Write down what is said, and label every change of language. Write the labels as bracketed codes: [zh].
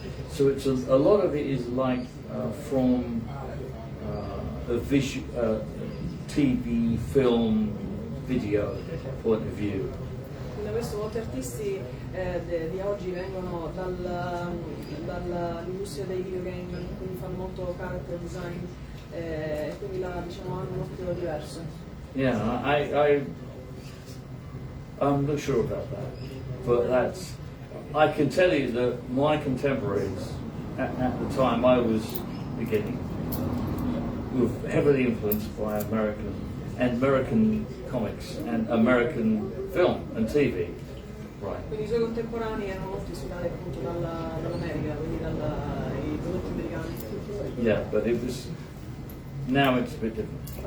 [en] So it's a lot of it is like from a TV, film, video point of view. [it] Quindi questo molti artisti di oggi vengono dall'industria dei videogame, quindi fanno molto character design e quindi diciamo, hanno un occhio diverso. [en] Yeah, I'm not sure about that, but I can tell you that my contemporaries at the time I was beginning were heavily influenced by American comics and American film and TV. Right. [it] Quindi i suoi contemporanei erano molto ispirati appunto dall'America, quindi dai prodotti americani. [en] Yeah, but now it's a bit different.